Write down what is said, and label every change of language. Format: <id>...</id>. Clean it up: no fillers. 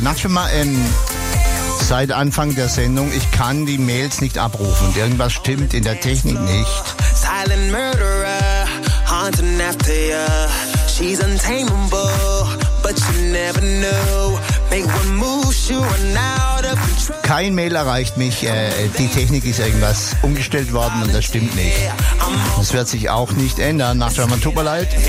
<de>Nachtschwimmer, seit Anfang der Sendung, ich kann die Mails nicht abrufen. Irgendwas stimmt in der Technik nicht.</de> <en>Silent murderer, haunting after you. She's untamable, but you never know. Make one move, sure now.</en> <de>Kein Mail erreicht mich, die Technik ist irgendwas umgestellt worden und das stimmt nicht. Das wird sich auch nicht ändern. Nachtschwimmer, tut mir leid.</de>